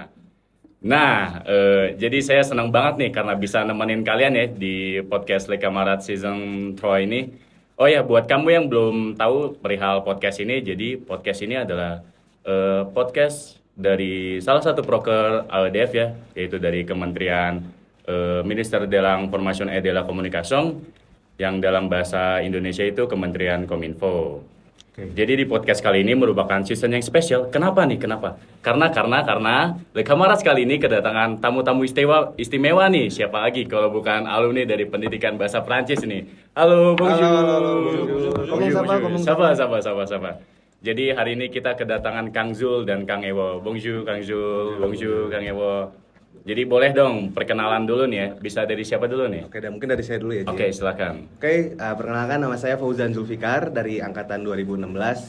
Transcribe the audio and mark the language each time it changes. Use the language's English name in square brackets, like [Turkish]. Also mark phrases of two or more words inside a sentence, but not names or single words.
[Indonesian] Nah, jadi saya senang banget nih karena bisa nemenin kalian ya di podcast Le Camarade Season 3 ini. Oh ya, buat kamu yang belum tahu perihal podcast ini, jadi podcast ini adalah podcast dari salah satu proker AEDF ya, yaitu dari Kementerian [French] Minister de la Information et de la Communication, [Indonesian] yang dalam bahasa Indonesia itu Kementerian Kominfo. Jadi di podcast kali ini merupakan season yang spesial. Kenapa nih? Kenapa? Karena Le Camarade kali ini kedatangan tamu-tamu istimewa nih. Siapa lagi kalau bukan alumni dari pendidikan bahasa Prancis nih. Halo, bonjour. Halo, bonjour. Sapa. Jadi hari ini kita kedatangan Kang Zul dan Kang Ewo. Bonjour Kang Zul, bonjour Kang Ewo. Jadi boleh dong perkenalan dulu nih ya. Bisa dari siapa dulu nih? Oke, dan mungkin dari saya dulu ya, Ji. Oke, silakan. Oke, perkenalkan nama saya Fauzan Zulfikar dari angkatan 2016.